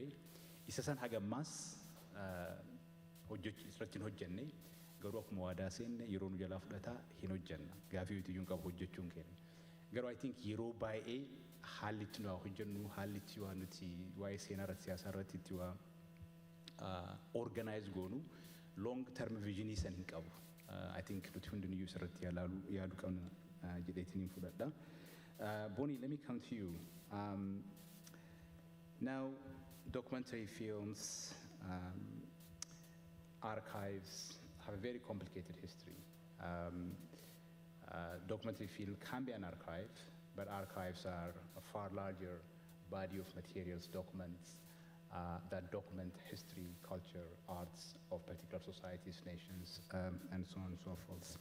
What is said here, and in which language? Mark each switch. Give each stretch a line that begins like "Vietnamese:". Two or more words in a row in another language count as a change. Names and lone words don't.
Oromo: Isa san hagammaas irratti hin hojjenne garuu akkuma waadaa seenne yeroo nu jalaa fudhataa hin hojjenna. Gaafii iyyuu qabu hojjechuun keenya. Garuu
English: I think
Oromo: yeroo baay'ee haalli itti nu hojjennu haalli itti waan nuti waa'ee seenaa irratti siyaasaa irratti itti waa organize goonu
English: long term vision
Oromo: san hin qabu.
English: I think
Oromo: nuti hundinuyyuu isarratti yaaduu qabna jedheetiin hin fudhadha.
English: Bonnie, let me come to you. Now, documentary films, archives have a very complicated history. Documentary film can be an archive, but archives are a far larger body of materials, documents that document history, culture, arts of particular societies, nations, and so on and so forth.